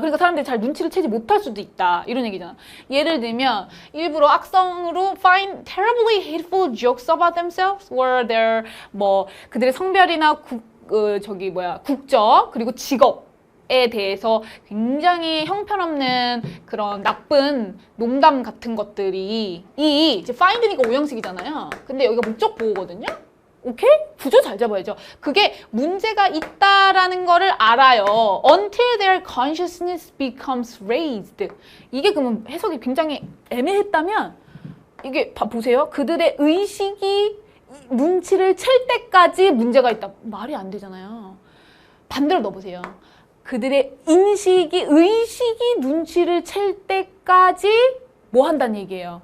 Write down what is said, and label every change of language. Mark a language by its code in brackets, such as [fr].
[ko] 그러니까 사람들이 잘 눈치를 채지 못할 수도 있다. 이런 얘기잖아. 예를 들면 일부러 악성으로 [en] find terribly hateful jokes about themselves or their [ko] 뭐 그들의 성별이나 국적 그리고 직업 에 대해서 굉장히 형편없는 그런 나쁜 농담 같은 것들이 이제 find니까 오형식이잖아요. 근데 여기가 목적 보호거든요. 오케이? 구조 잘 잡아야죠. 그게 문제가 있다라는 거를 알아요. [en] Until their consciousness becomes raised. [ko] 이게 그러면 해석이 굉장히 애매했다면 이게 보세요. 그들의 의식이 눈치를 챌 때까지 문제가 있다. 말이 안 되잖아요. 반대로 넣어보세요. 그들의 의식이 눈치를 챌 때까지 뭐 한다는 얘기예요.